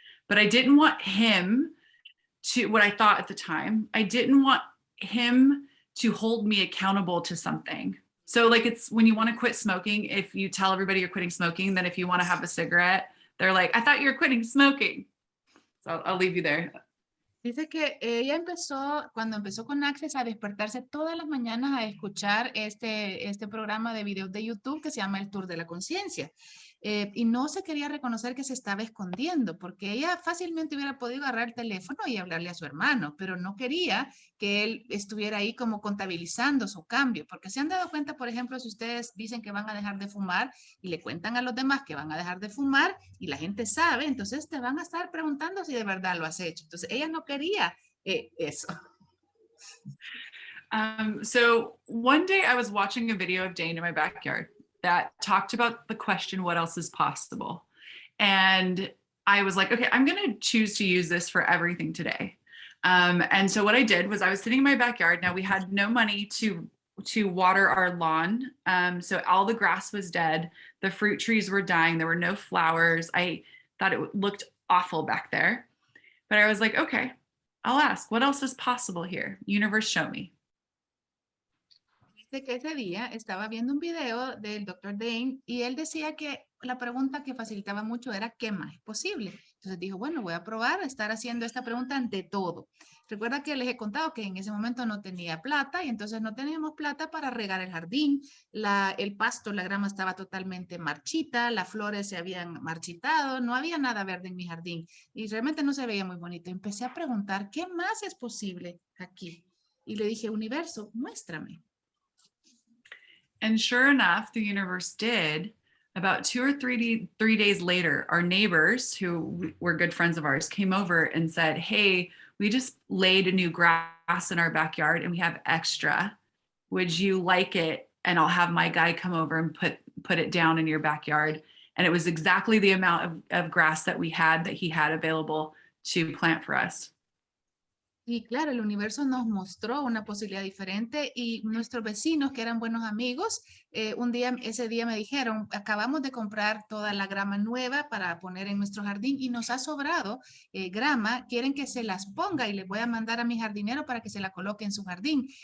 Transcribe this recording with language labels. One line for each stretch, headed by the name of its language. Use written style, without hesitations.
English: But I didn't want him to, what I thought at the time, I didn't want him to hold me accountable to something. So like, it's when you want to quit smoking, if you tell everybody you're quitting smoking, then if you want to have a cigarette, they're like, I thought you were quitting smoking. So I'll leave you there.
Spanish: Dice que ella empezó, cuando empezó con Access, a despertarse todas las mañanas a escuchar este programa de videos de YouTube que se llama El Tour de la Conciencia. Y no se quería reconocer que se estaba escondiendo, porque ella fácilmente hubiera podido agarrar el teléfono y hablarle a su hermano, pero no quería que él estuviera ahí como contabilizando su cambio, porque se han dado cuenta, por ejemplo, si ustedes dicen que van a dejar de fumar y le cuentan a los demás que van a dejar de fumar y la gente sabe, entonces te van a estar preguntando si de verdad lo has hecho. Entonces ella no quería eso.
English: So one day I was watching a video of Dane in my backyard that talked about the question, what else is possible? And I was like, okay, I'm going to choose to use this for everything today. And so what I did was I was sitting in my backyard. Now we had no money to water our lawn. So all the grass was dead. The fruit trees were dying. There were no flowers. I thought it looked awful back there. But I was like, okay, I'll ask, what else is possible here? Universe, show me.
Spanish: Dice que ese día estaba viendo un video del Dr. Dane y él decía que la pregunta que facilitaba mucho era ¿qué más es posible? Entonces dijo, bueno, voy a probar a estar haciendo esta pregunta ante todo. Recuerda que les he contado que en ese momento no tenía plata y entonces no teníamos plata para regar el jardín. El pasto, la grama estaba totalmente marchita, las flores se habían marchitado, no había nada verde en mi jardín y realmente no se veía muy bonito. Empecé a preguntar, ¿qué más es posible aquí? Y le dije, universo, muéstrame.
English: And sure enough, the universe did. About 2 or 3 days later, our neighbors, who were good friends of ours, came over and said, hey, we just laid a new grass in our backyard and we have extra. Would you like it? And I'll have my guy come over and put it down in your backyard. And it was exactly the amount of grass that he had available to plant for us.
Spanish: Y claro, el universo nos mostró una posibilidad diferente y nuestros vecinos, que eran buenos amigos, ese día me dijeron, acabamos de comprar toda la grama nueva para poner en nuestro jardín y nos ha sobrado grama, quieren que se las ponga y les voy a mandar a mi jardinero para que se la coloque en su jardín.